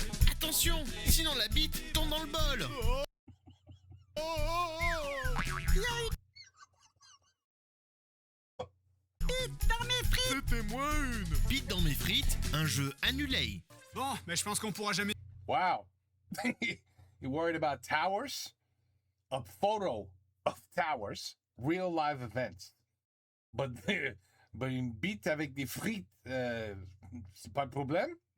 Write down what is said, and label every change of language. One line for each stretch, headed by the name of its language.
French: Attention, sinon la bite tombe dans le bol. Bite dans mes frites. C'était moi une. Bite dans mes frites, un jeu annulé. Bon, mais je pense qu'on pourra jamais...
English: Wow. You worried about towers? A photo of towers, real live events.
French: But une bite avec des frites, c'est pas le problème?